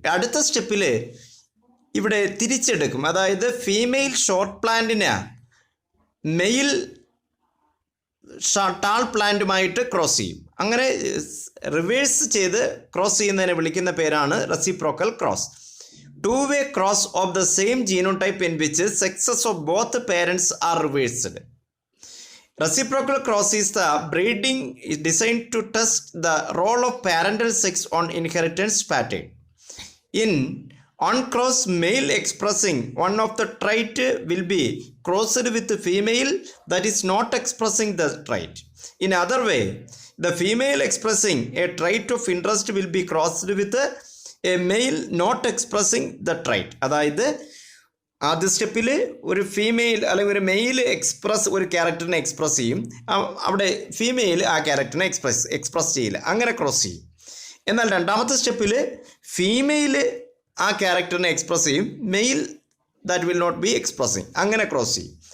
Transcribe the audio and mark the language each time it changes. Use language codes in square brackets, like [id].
[ml] അടുത്ത സ്റ്റെപ്പിൽ ഇവിടെ തിരിച്ചെടുക്കും, അതായത് female short പ്ലാന്റിനെ mail tall പ്ലാന്റുമായിട്ട് cross ചെയ്യും. അങ്ങനെ റിവേഴ്സ് ചെയ്ത് ക്രോസ് ചെയ്യുന്നതിനെ വിളിക്കുന്ന പേരാണ് reciprocal cross. [en] two-way cross of the same genotype in which sexes of both parents are reversed. Reciprocal cross is the breeding designed to test the role of parental sex on inheritance pattern. In uncrossed male expressing one of the trait will be crossed with the female that is not expressing the trait. In other way, the female expressing a trait of interest will be crossed with a male not expressing the trait. [ml] അതായത് ആദ്യ സ്റ്റെപ്പിൽ ഒരു female അല്ലെങ്കിൽ ഒരു mail ഒരു ക്യാരക്ടറിനെ express ചെയ്യും, അവിടെ ഫീമെയിൽ ആ ക്യാരക്ടറിനെ എക്സ്പ്രസ് ചെയ്യില്ല, അങ്ങനെ ക്രോസ് ചെയ്യും. എന്നാൽ രണ്ടാമത്തെ സ്റ്റെപ്പിൽ ഫീമെയിൽ ആ ക്യാരക്ടറിനെ എക്സ്പ്രസ് ചെയ്യും, mail [en] that will not be expressing, [ml] അങ്ങനെ ക്രോസ് ചെയ്യും.